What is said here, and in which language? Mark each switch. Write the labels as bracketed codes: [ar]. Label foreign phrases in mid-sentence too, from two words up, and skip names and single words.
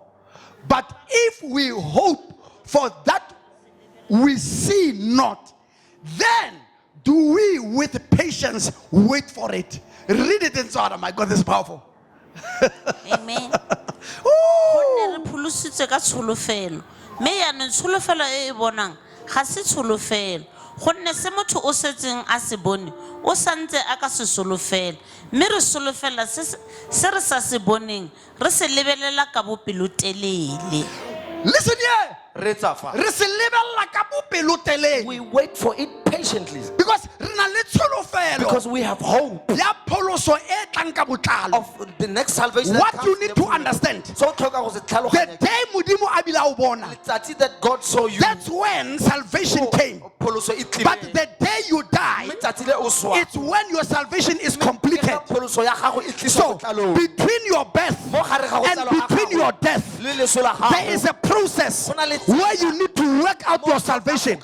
[en] But if we hope for that we see not, then do we with patience wait for it. Read it in Sodom. My God, this is powerful. Amen. [tn] Me ya no tsholofelo e bonang ga se tsholofelo gonne se motho o setseng a se bone o santse a ka se solofela mme re solofela se re sa se boneng re se lebelela ka bopelotelele. [en] Listen here. [tn] Re se lebelela ka bopelotelele. [en] We wait for it patiently because we have hope of the next salvation. What you need to understand, the day [tn] Modimo a bile a o bona, [en] that God saw you, that's when salvation came. But the day you die, it's when your salvation is completed. So between your birth and between your death, there is a process where you need to work out your salvation.